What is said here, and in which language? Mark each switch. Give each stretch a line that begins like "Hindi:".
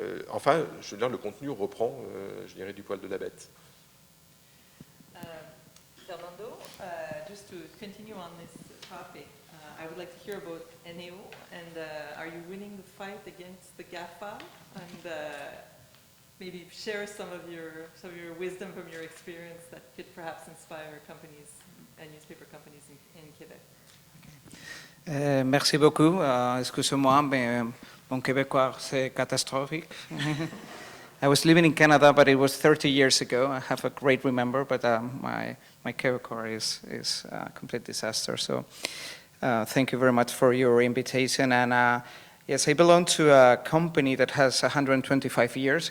French: Enfin, je veux dire, le contenu reprend, je dirais, du poil de la bête.
English: Fernando, just to continue on this topic, I would like to hear about NAO, and are you winning the fight against the GAFA? And maybe share some of your wisdom from your experience that could perhaps inspire companies and newspaper companies in Quebec.
French: Merci beaucoup. Excusez-moi, mais mon québécois, c'est catastrophique.
English: I was living in Canada, but it was 30 years ago. I have a great remember, but my québécois is a complete disaster. So thank you very much for your invitation. And yes, I belong to a company that has 125 years.